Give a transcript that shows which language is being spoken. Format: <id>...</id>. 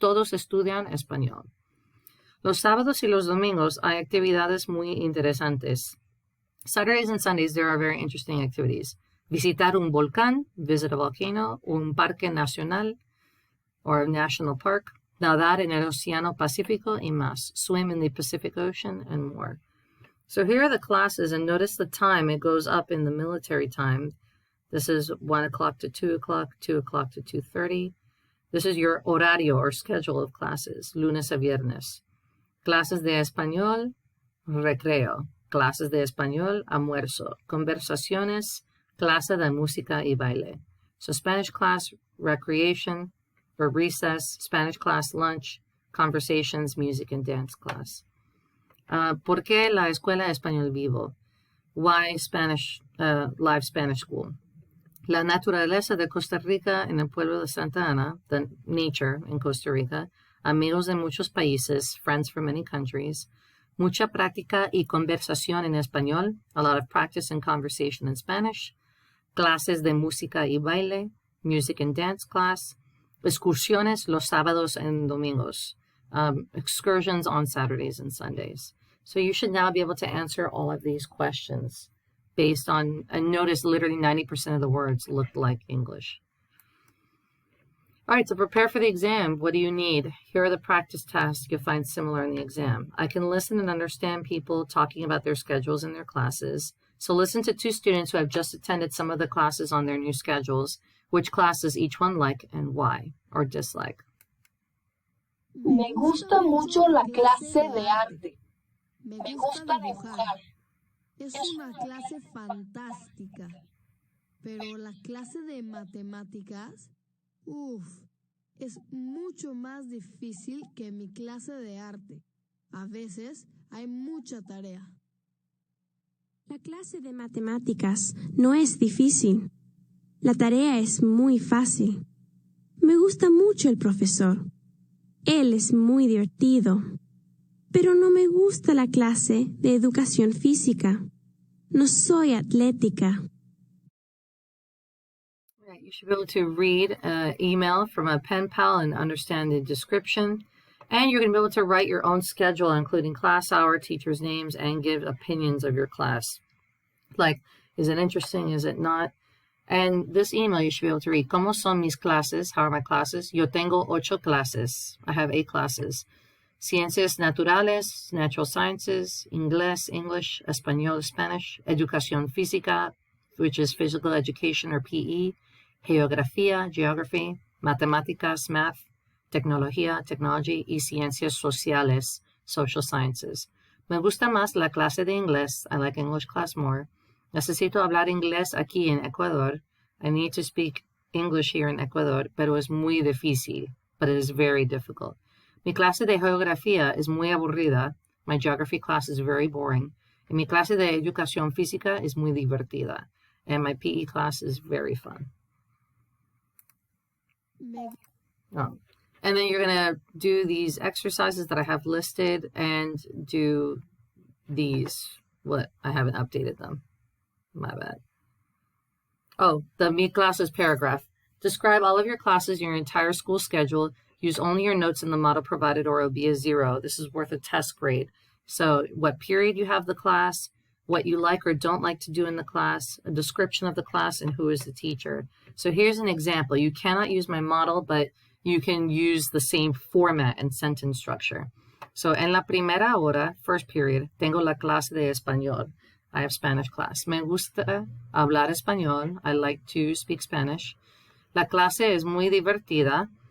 <es>Todos estudian español. Los sábados y los domingos hay actividades muy interesantes.</es> <en>Saturdays and Sundays, there are very interesting activities.</en> <es>Visitar un volcán,</es> <en>visit a volcano,</en> <es>un parque nacional,</es> <en>or national park,</en> <es>nadar en el Océano Pacífico y más,</es> <en>swim in the Pacific Ocean, and more. So here are the classes, and notice the time. It goes up in the military time. This is 1 o'clock to 2 o'clock, 2 o'clock to 2:30. This is your horario or schedule of classes,</en> <es>lunes a viernes. Clases de español, recreo. Clases de español, almuerzo. Conversaciones, clase de música y baile.</es> <en>So Spanish class, recreation, or recess, Spanish class, lunch, conversations, music, and dance class.</en> <es>¿Por qué la Escuela Español Vivo?</es> <en>Why Spanish, live Spanish school?</en> <es>La naturaleza de Costa Rica en el pueblo de Santa Ana,</es> <en>the nature in Costa Rica,</en> <es>amigos de muchos países,</es> <en>friends from many countries,</en> <es>mucha práctica y conversación en español,</es> <en>a lot of practice and conversation in Spanish,</en> <es>clases de música y baile,</es> <en>music and dance class,</en> <es>Excursiones los sábados and domingos.</es> <en>Excursions on Saturdays and Sundays. So you should now be able to answer all of these questions based on, and notice literally 90% of the words looked like English. All right, to prepare for the exam, what do you need? Here are the practice tasks you'll find similar in the exam. I can listen and understand people talking about their schedules and their classes. So listen to 2 students who have just attended some of the classes on their new schedules. Which classes each one like and why, or dislike.</en> <es>Me gusta mucho la clase de arte. Me gusta dibujar. Es una clase fantástica. Pero la clase de matemáticas, es mucho más difícil que mi clase de arte. A veces hay mucha tarea. La clase de matemáticas no es difícil. La tarea es muy fácil. Me gusta mucho el profesor. Él es muy divertido. Pero no me gusta la clase de educación física. No soy atlética.</es> <en>You should be able to read an email from a pen pal and understand the description. And you're going to be able to write your own schedule, including class hour, teachers' names, and give opinions of your class. Like, is it interesting? Is it not? And this email you should be able to read.</en> <es>¿Cómo son mis clases?</es> <en>How are my classes?</en> <es>Yo tengo 8 clases.</es> <en>I have 8 classes. Ciencias naturales, natural sciences, inglés, English, español, Spanish, educación física, which is physical education or PE, geografía, geography, matemáticas, math, tecnología, technology, y ciencias sociales, social sciences.</en> <es>Me gusta más la clase de inglés.</es> <en>I like English class more.</en> <es>Necesito hablar inglés aquí en Ecuador.</es> <en>I need to speak English here in Ecuador,</en> <es>pero es muy difícil,</es> <en>but it is very difficult.</en> <es>Mi clase de geografía es muy aburrida.</es> <en>My geography class is very boring.</en> <es>And mi clase de educación física es muy divertida.</es> <en>And my PE class is very fun. Oh. And then you're going to do these exercises that I have listed and do these. What? I haven't updated them. My bad. Oh, the mi classes paragraph. Describe all of your classes, your entire school schedule. Use only your notes in the model provided or it will be a 0. This is worth a test grade. So what period you have the class, what you like or don't like to do in the class, a description of the class, and who is the teacher. So here's an example. You cannot use my model, but you can use the same format and sentence structure.</en> <es>So en la primera hora,</es> <en>first period,</en> <es>tengo la clase de español.</es> <en>I have Spanish class.</en> <es>Me gusta hablar español.</es> <en>I like to speak Spanish.</en> <es>La clase es muy divertida.</es>